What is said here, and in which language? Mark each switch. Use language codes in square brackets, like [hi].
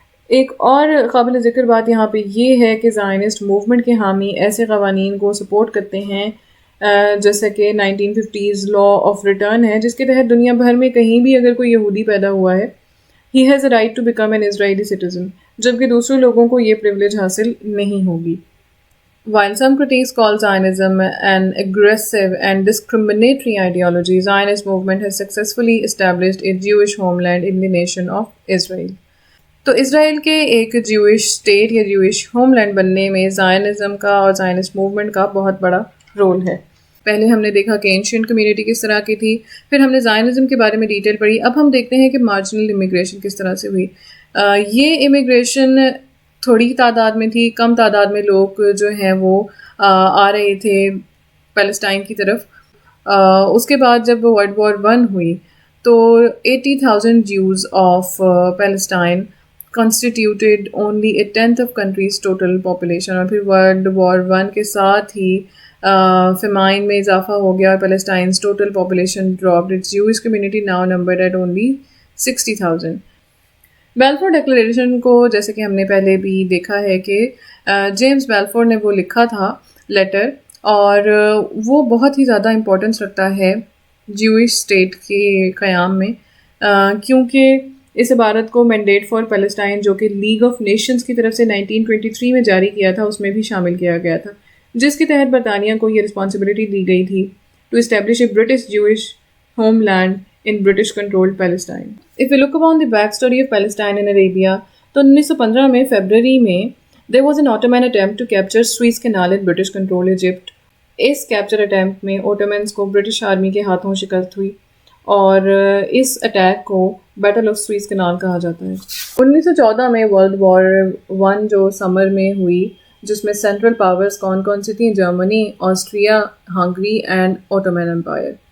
[ur] ایک اور قابل ذکر بات یہاں پہ یہ ہے کہ زائنسٹ موومنٹ کے حامی ایسے قوانین کو سپورٹ کرتے ہیں جیسے کہ 1950s لا آف ریٹرن ہے، جس کے تحت دنیا بھر میں کہیں بھی اگر کوئی یہودی پیدا ہوا ہے [en] he has a right to become an Israeli citizen, [ur] جبکہ دوسرے لوگوں کو یہ پریولیج حاصل نہیں ہوگی. [en] While some critics call Zionism an aggressive and discriminatory ideology, Zionist movement has successfully established a Jewish homeland in the nation of Israel. [ur] تو اسرائیل کے ایک جیوش اسٹیٹ یا جیوش ہوم لینڈ بننے میں زائنزم کا اور زائنسٹ موومنٹ کا بہت بڑا رول ہے. پہلے ہم نے دیکھا کہ اینشینٹ کمیونٹی کس طرح کی تھی، پھر ہم نے زائنزم کے بارے میں ڈیٹیل پڑھی. اب ہم دیکھتے ہیں کہ مارجنل امیگریشن کس طرح سے ہوئی. یہ امیگریشن تھوڑی تعداد میں تھی، کم تعداد میں لوگ جو ہیں وہ آ رہے تھے پیلسٹائن کی طرف. اس کے بعد جب ورلڈ وار 1 ہوئی تو [en] 80,000 Jews of Palestine constituted only a tenth of country's total population. [ur] اور پھر ورلڈ وار 1 کے ساتھ ہی فیمائن میں اضافہ ہو گیا اور پیلسٹائن's [en] total population dropped. Its Jewish community now numbered at only 60,000. [ur] بیلفور declaration کو جیسے کہ ہم نے پہلے بھی دیکھا ہے کہ جیمز بیلفور نے وہ لکھا تھا لیٹر، اور وہ بہت ہی زیادہ امپورٹنس رکھتا ہے جیوش اسٹیٹ کے قیام میں، کیونکہ اس عبارت کو مینڈیٹ فار پیلسٹائن جو کہ لیگ آف نیشنز کی طرف سے 1923 میں جاری کیا تھا اس میں بھی شامل کیا گیا تھا، جس کے تحت برطانیہ کو یہ رسپانسبلٹی دی گئی تھی [en] To establish a British Jewish homeland in British controlled Palestine. If we look upon the backstory of Palestine and Arabia, [ur] تو 1915 میں فیبرری میں [en] there was an Ottoman attempt to capture Suez Canal in British controlled Egypt. [ur] اس capture attempt میں اوٹومنس کو British army کے ہاتھوں شکست ہوئی اور اس اٹیک کو بیٹل آف سوئز کنال کہا جاتا ہے۔ 1914 میں ورلڈ وار 1 جو سمر میں ہوئی، جس میں سینٹرل پاورز کون کون سی تھیں؟ Germany, Austria, hungry and Ottoman umpire.